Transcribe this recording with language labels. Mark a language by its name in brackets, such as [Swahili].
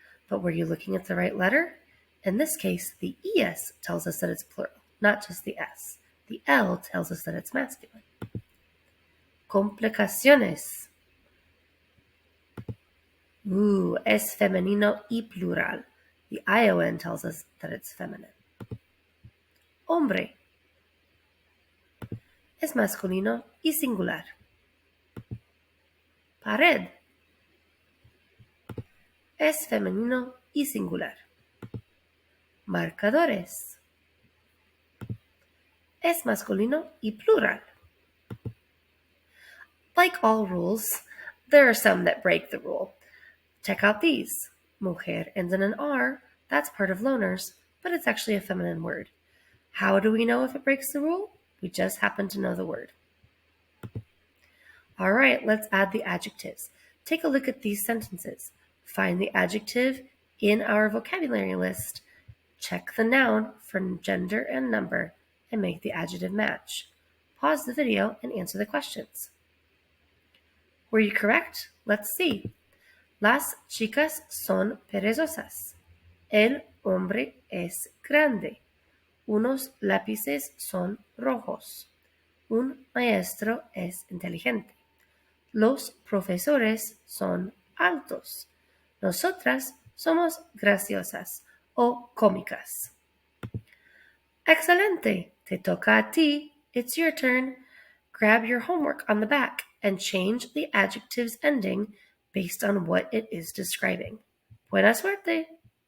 [English] But were you looking at the right letter? In this case, the ES tells us that it's plural, not just the S. The L tells us that it's masculine. Complicaciones. [Spanish] Es femenino y plural. [English] The ION tells us that it's feminine. [Spanish] Hombre. Es masculino y singular. Pared. Es femenino y singular. Marcadores. Es masculino y plural. [English] Like all rules, there are some that break the rule. Check out these. Mujer ends in an R. That's part of loners, but it's actually a feminine word. How do we know if it breaks the rule? We just happen to know the word. All right, let's add the adjectives. Take a look at these sentences. Find the adjective in our vocabulary list. Check the noun for gender and number and make the adjective match. Pause the video and answer the questions. Were you correct? Let's see. [Spanish] Las chicas son perezosas. El hombre es grande. Unos lápices son rojos. Un maestro es inteligente. Los profesores son altos. Nosotras somos graciosas o cómicas. Excelente. Te toca a ti. [English] It's your turn. Grab your homework on the back and change the adjective's ending based on what it is describing. [Spanish] Buena suerte!